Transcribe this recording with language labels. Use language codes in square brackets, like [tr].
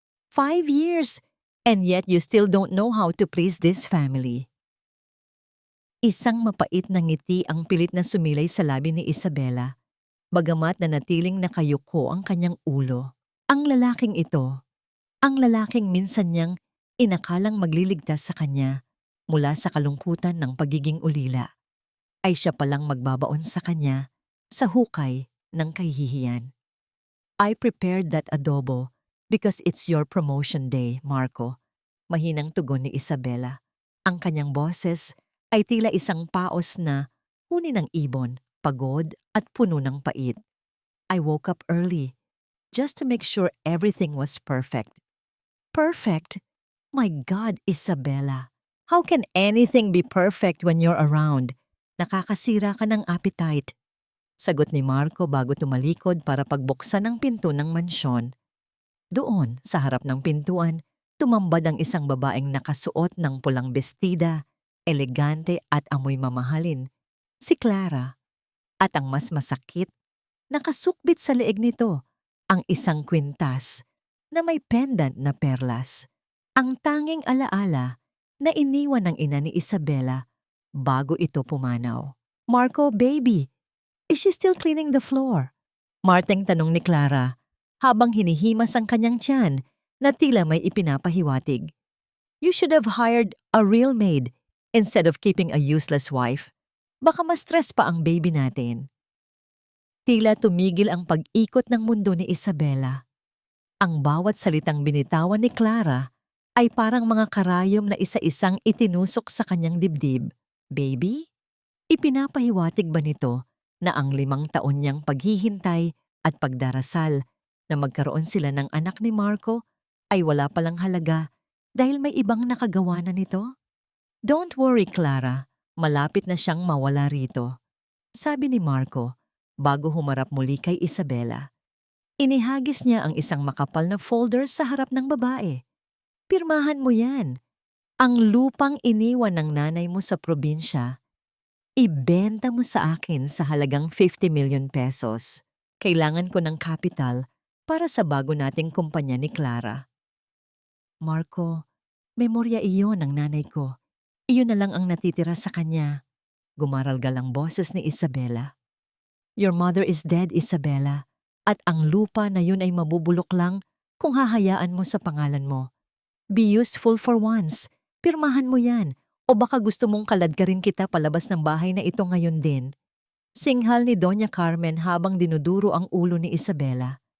[en] 5 years, and yet you still don't know how to please this family. [tl] Isang mapait na ngiti ang pilit na sumilay sa labi ni Isabela, bagamat na natiling nakayuko ang kanyang ulo. Ang lalaking ito, ang lalaking minsan niyang inakalang magliligtas sa kanya mula sa kalungkutan ng pagiging ulila, ay siya palang magbabaon sa kanya sa hukay ng kahihiyan. [en] I prepared that adobo because it's your promotion day, Marco. [tl] Mahinang tugon ni Isabela. Ang kanyang boses ay tila isang paos na huni ng ibon, pagod at puno ng pait. [en] I woke up early just to make sure everything was perfect. Perfect? My God, Isabela. How can anything be perfect when you're around? [tl] Nakakasira ka ng appetite. Sagot ni Marco bago tumalikod para pagbuksan ang pinto ng mansyon. Doon, sa harap ng pintuan, tumambad ang isang babaeng nakasuot ng pulang bestida, elegante at amoy mamahalin, si Clara. At ang mas masakit, nakasukbit sa leeg nito ang isang kwintas na may pendant na perlas. Ang tanging alaala na iniwan ng ina ni Isabela bago ito pumanaw. [en] Marco, baby, is she still cleaning the floor? [tl] Marteng tanong ni Clara habang hinihimas ang kanyang tiyan na tila may ipinapahiwatig. [en] You should have hired a real maid instead of keeping a useless wife. [tl] Baka ma-stress pa ang baby natin. Tila tumigil ang pag-ikot ng mundo ni Isabela. Ang bawat salitang binitawan ni Clara ay parang mga karayom na isa-isang itinusok sa kanyang dibdib. Baby? Ipinapahiwatig ba nito na ang 5 taon niyang paghihintay at pagdarasal na magkaroon sila ng anak ni Marco ay wala palang halaga dahil may ibang nakagawa na nito? [en] Don't worry, [tl] Clara. Malapit na siyang mawala rito, sabi ni Marco bago humarap muli kay Isabela. Inihagis niya ang isang makapal na folder sa harap ng babae. Pirmahan mo yan. Ang lupang iniwan ng nanay mo sa probinsya, ibenta mo sa akin sa halagang 50 million pesos. Kailangan ko ng capital para sa bago nating kumpanya ni Clara. Marco, memorya iyon ng nanay ko. Iyon na lang ang natitira sa kanya. Gumaralgal ang boses ni Isabela. [en] Your mother is dead, Isabela. [tl] At ang lupa na yun ay mabubulok lang kung hahayaan mo sa pangalan mo. [en] Be useful for once. [tl] Pirmahan mo yan. O baka gusto mong kaladkarin kita palabas ng bahay na ito ngayon din. Singhal ni Doña Carmen habang dinuduro ang ulo ni Isabela.